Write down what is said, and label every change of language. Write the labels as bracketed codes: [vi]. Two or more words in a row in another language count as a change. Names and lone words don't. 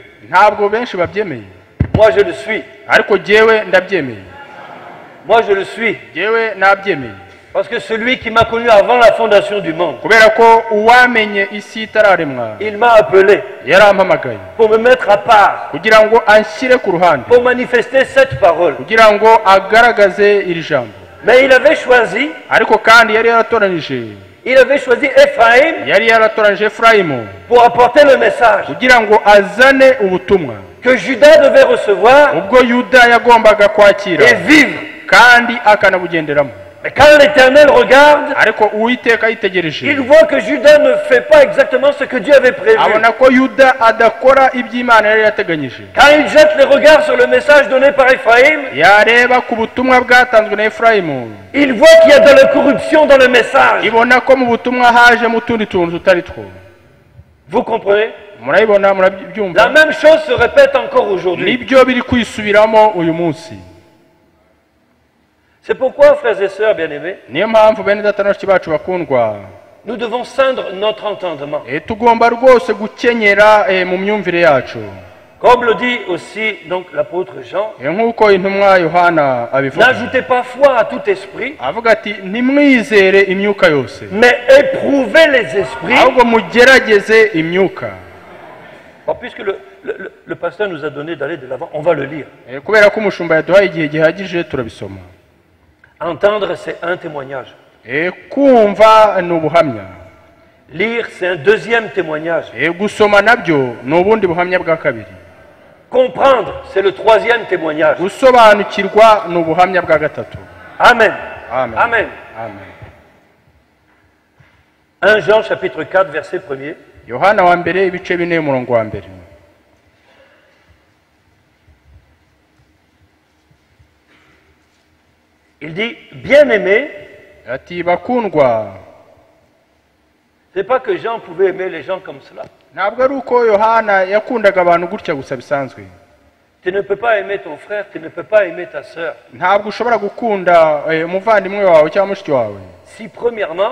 [rw] ntabwo benshi babyemeye, [fr] Moi, je le suis. [rw] ariko jyewe ndabyemeye. [fr] Moi, je le suis. [rw] jyewe nabyemeye [fr] Parce que celui qui m'a connu avant la fondation du monde, [rw] kubera ko uwamenye isi itararemwa [fr] il m'a appelé [rw] yarampamagaye [fr] pour me mettre à part, [rw] kugira ngo anshyire ku ruhande, [fr] pour manifester cette parole. [rw] kugira ngo agaragaze iri jambo. [fr] Mais il avait choisi, [rw] ariko kandi yari yaratoranije, [fr] il avait choisi Ephraïm [rw] yari yaratoranije efurayimu [fr] pour apporter le message [rw] kugira ngo azane ubutumwa [fr] que Judas devait recevoir [rw] ubwo Yuda yagombaga kwakira [fr] et vivre. [rw] kandi akanabugenderamo. [fr] Mais quand l'Éternel regarde, [rw] ariko uwiteka yitegereje, [fr] il voit que Judas ne fait pas exactement ce que Dieu avait prévu. [rw] abona ko Yuda adakora iby'Imana yari yateganyije. [fr] Quand il jette les regards sur le message donné par Ephraïm, [rw] yareba ku butumwa bwatanzwe na efurayimu, [fr] il voit qu'il y a de la corruption dans le message. [rw] ibona ko mu butumwa hajemo utundi tuntu tutari two. [fr] Vous comprenez? [rw] murabibona, [fr] La [rw] murabyumva. [fr] même chose se répète encore aujourd'hui. [rw] nibyo biri kwisubiramo uyu munsi. [fr] C'est pourquoi, frères et sœurs bien-aimés, [rw] niyo mpamvu bene data na bashiki bacu bakundwa, [fr] nous devons ceindre notre entendement. [rw] tugomba rwose gukenyera mu myumvire yacu. [fr] Comme le dit aussi donc l'apôtre Jean, [rw] nk'uko intumwa Yohana abivuga, [fr] n'ajoutez pas foi à tout esprit, [rw] avuga ati ntimwizere imyuka yose, [fr] mais éprouvez les esprits. [rw] ahubwo mugerageze imyuka. [fr] Bon, puisque le pasteur nous a donné d'aller de l'avant, on va le lire. [rw] kubera ko umushumba yaduhaye igihe gihagije turabisoma. [fr] Entendre, c'est un témoignage. [rw] kumva ni ubuhamya. [fr] Lire, c'est un deuxième témoignage. [rw] gusoma nabyo ni ubundi buhamya bwa kabiri. [fr] Comprendre, c'est le troisième témoignage. [rw] gusobanukirwa ni ubuhamya bwa gatatu. Amen. Amen. Amen. Amen. [fr] 1 Jean chapitre 4 verset 1er. [rw] Yohana wa mbere ibice 4 umurongo wa mbere. [fr] Il dit, bien-aimé, [rw] ati bakundwa. [fr] c'est pas que Jean pouvait aimer les gens comme cela. [rw] ntabwo ari uko Yohana yakundaga abantu gutya gusa bisanzwe. [fr] Tu ne peux pas aimer ton frère, tu ne peux pas aimer ta sœur. [rw] ntabwo ushobora gukunda umuvandimwe wawe cyangwa mushiki wawe [fr] Si premièrement,